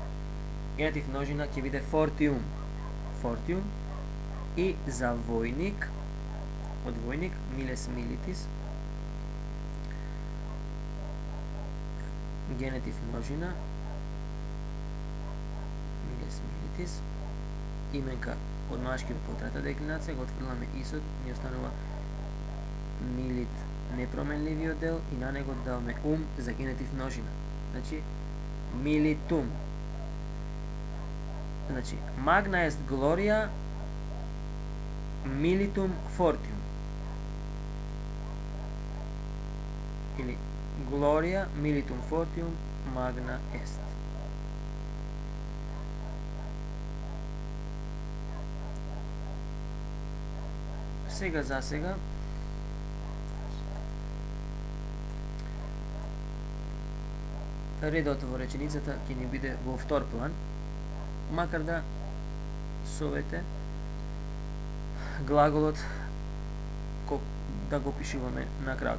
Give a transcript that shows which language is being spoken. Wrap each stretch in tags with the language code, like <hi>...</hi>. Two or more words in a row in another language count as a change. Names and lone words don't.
<mk>Генетив множина ќе биде</mk> <la>fortium, fortium,</la> <mk>и за војник, од војник,</mk> <la>miles militis,</la> <mk>генетив множина,</mk> <la>miles militis,</la> <mk>именка од машки по трета деклинација, го отфрламе исот, ни останува милит непроменливиот дел и на него даваме за генетив множина. Значи, militum. Значи,</mk> <la>magna est gloria militum fortium. Или gloria militum fortium magna est.</la> <mk>Сега за сега редот во реченицата ќе ни биде во втор план, макар да совете глаголот да го пишуваме на крајот.</mk>